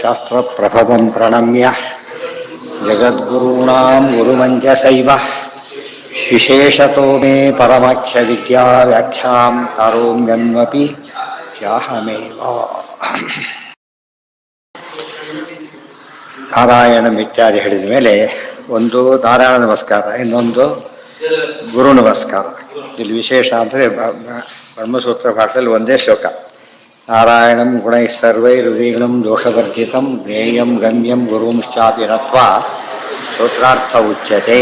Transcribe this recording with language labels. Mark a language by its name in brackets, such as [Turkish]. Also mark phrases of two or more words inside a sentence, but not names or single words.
[Sanskrit] शास्त्रप्रभवं प्रणम्य जगद्गुरूणां गुरुमञ्जसैव विशेषतो मे परमाख्यविद्याव्याख्यां करोम्यन्वपि ह्यहमेव [Kannada] ನಾರಾಯಣಂ ಇತ್ಯಾದಿ ಹೇಳಿದ ಮೇಲೆ ಒಂದು ನಾರಾಯಣ ನಮಸ್ಕಾರ, ಇನ್ನೊಂದು ಗುರು ನಮಸ್ಕಾರ. ಇಲ್ಲಿ ವಿಶೇಷ ಅಂದರೆ ಬ್ರಹ್ಮಸೂತ್ರ ಭಾಷೆಯಲ್ಲಿ ಒಂದೇ ಶ್ಲೋಕ. [Sanskrit] ನಾರಾಯಣಂ ಗುಣೈ ಸರ್ವೈರ್ವೀಣಂ ದೋಷವರ್ಜಿತಂ ಜ್ಞೇಯಂ ಗಮ್ಯಂ ಗುರುಂಶ್ಚಾಪಿ ನತ್ವಾ ಸೂತ್ರಾರ್ಥ ಉಚ್ಯತೆ.